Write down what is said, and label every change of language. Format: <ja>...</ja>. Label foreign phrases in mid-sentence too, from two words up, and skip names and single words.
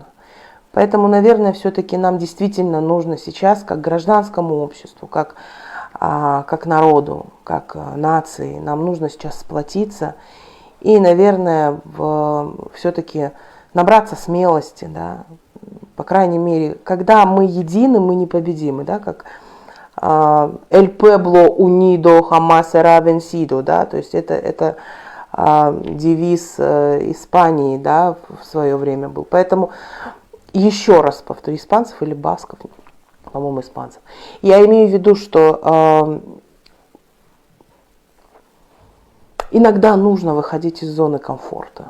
<ru>Поэтому, наверное, все-таки нам действительно нужно сейчас, как гражданскому обществу, как народу, как нации, нам нужно сейчас сплотиться и, наверное, все-таки набраться смелости, да, по крайней мере, когда мы едины, мы непобедимы, да, как</ru> <es>«El pueblo unido jamás será vencido»,</es> <ru>да, то есть это девиз Испании, да, в свое время был. Поэтому еще раз повторю, испанцев или басков, по-моему, испанцев. Я имею в виду, что иногда нужно выходить из зоны комфорта.</ru>